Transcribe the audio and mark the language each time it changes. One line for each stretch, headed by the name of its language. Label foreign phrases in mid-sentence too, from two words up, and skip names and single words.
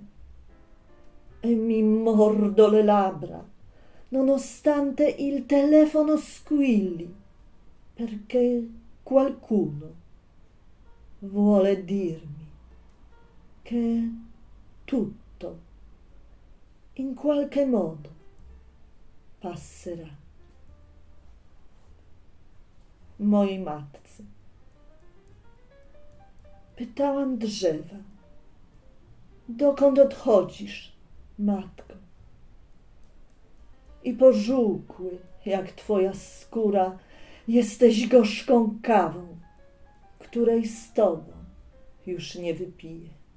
Italian: E mi mordo le labbra nonostante il telefono squilli, perché qualcuno vuole dirmi che tutto in qualche modo passerà.
Polish: Moi matce pytałam drzewa, dokąd odchodzisz, matko? I pożółkły, jak twoja skóra, jesteś gorzką kawą, której z tobą już nie wypiję.